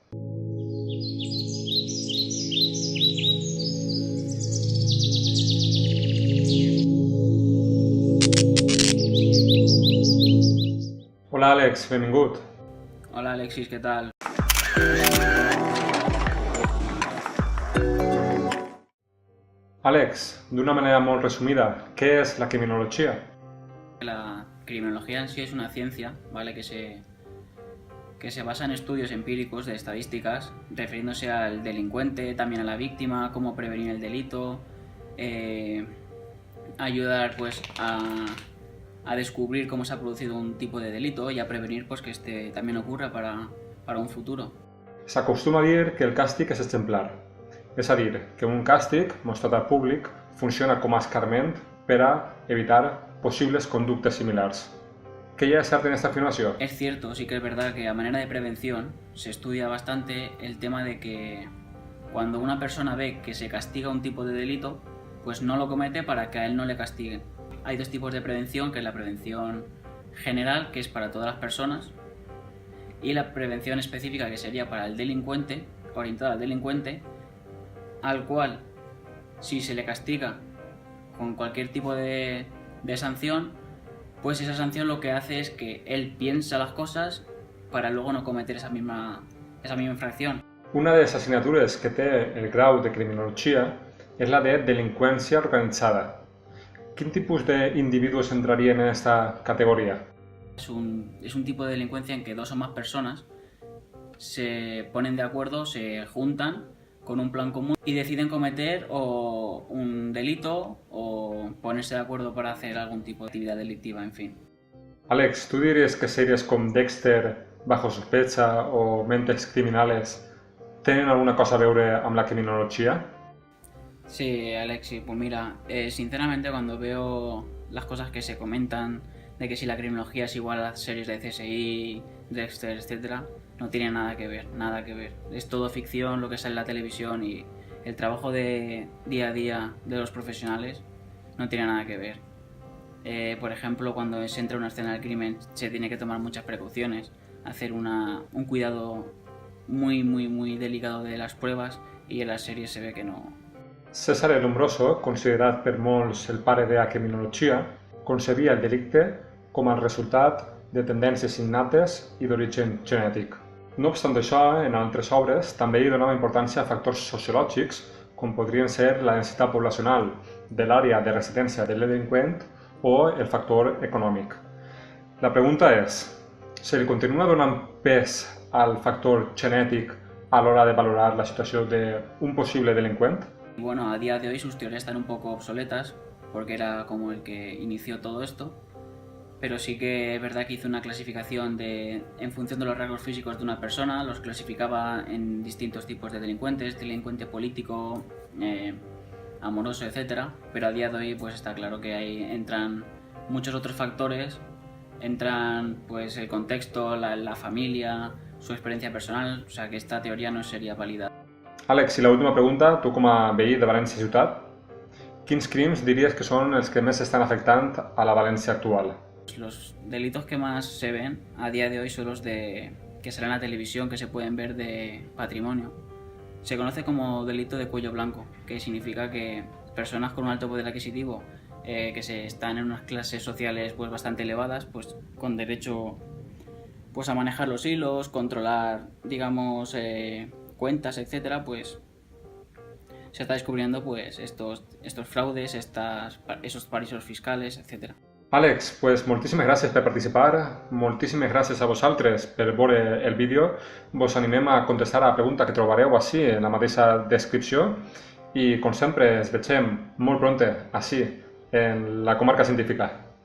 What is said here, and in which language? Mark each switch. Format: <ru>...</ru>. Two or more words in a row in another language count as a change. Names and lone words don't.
<ca>Hola Àlex, benvingut.</ca> <es>Hola Alexis, ¿qué tal?</es> <ca>Àlex, d'una manera molt resumida, què és la criminologia?</ca> <es>La criminología en sí es una ciencia, ¿vale? Que se basa en estudios empíricos de estadísticas, refiriéndose al delincuente, también a la víctima, cómo prevenir el delito, ayudar pues a descubrir cómo se ha producido un tipo de delito y a prevenir pues que este también ocurra para un futuro.</es> <ca>S'acostuma a dir que el càstig és exemplar, és a dir, que un càstig mostrat al públic funciona com a escarment per a evitar possibles conductes similars. ¿Qué hi ha de cert en esta afirmació?</ca> <es>Es cierto, sí que es verdad que a manera de prevención se estudia bastante el tema de que cuando una persona ve que se castiga un tipo de delito, pues no lo comete para que a él no le castiguen. Hay dos tipos de prevención, que es la prevención general, que es para todas las personas, y la prevención específica, que sería para el delincuente, orientada al delincuente, al cual, si se le castiga con cualquier tipo de sanción, pues esa sanción lo que hace es que él piensa las cosas para luego no cometer esa misma infracción.</es> <ca>Una de les assignatures que té el grau de criminologia és la de delinqüència organitzada. Quin tipus d'individus entrarien en esta categoria?</ca> <es>Es un tipo de delincuencia en que dos o más personas se ponen de acuerdo, se juntan con un plan común y deciden cometer o un delito o ponerse de acuerdo para hacer algún tipo de actividad delictiva, en fin.</es> <ca>Àlex, tu diries que sèries com Dexter, Bajo sospecha o Mentes criminales tenen alguna cosa a veure amb la criminologia?</ca> <es>Sí, Alexi, pues mira, sinceramente cuando veo las cosas que se comentan de que si la criminología es igual a las series de CSI, Dexter, etc., no tiene nada que ver, nada que ver. Es todo ficción lo que sale en la televisión y el trabajo de día a día de los profesionales no tiene nada que ver. Por ejemplo, cuando se entra a una escena del crimen se tiene que tomar muchas precauciones, hacer un cuidado muy delicado de las pruebas y en las series se ve que no.</es> <ca>César el Lombroso, considerat per molts el pare de la criminologia, concebia el delicte com el resultat de tendències innates i d'origen genètic. No obstant això, en altres obres també hi donava importància a factors sociològics com podrien ser la densitat poblacional de l'àrea de residència del delinqüent o el factor econòmic. La pregunta és, se li continua donant pes al factor genètic a l'hora de valorar la situació d'un possible delinqüent?</ca> <es>Bueno, a día de hoy sus teorías están un poco obsoletas porque era como el que inició todo esto, pero sí que es verdad que hizo una clasificación en función de los rasgos físicos de una persona, los clasificaba en distintos tipos de delincuentes, delincuente político, amoroso, etc. Pero a día de hoy pues está claro que ahí entran muchos otros factores, entran pues el contexto, la familia, su experiencia personal, o sea que esta teoría no sería válida.</es> <ca>Àlex, i l'última pregunta, tu com a veí de València Ciutat, quins crims diries que són els que més estan afectant a la València actual?</ca> <es>Los delitos que más se ven a día de hoy son los que salen en la televisión, que se pueden ver de patrimonio. Se conoce como delito de cuello blanco, que significa que personas con un alto poder adquisitivo, que están en unas clases sociales pues bastante elevadas, pues con derecho pues a manejar los hilos, controlar, digamos, cuentas, etcétera, pues se está descubriendo pues estos fraudes, esos paraísos fiscales, etcétera.</es> <ca>Àlex, pues moltíssimes gràcies per participar, moltíssimes gràcies a vosaltres per veure el vídeo. Vos animem a contestar a la pregunta que trobareu així en la mateixa descripció i, com sempre, ens veiem molt pronte així en la comarca científica.</ca>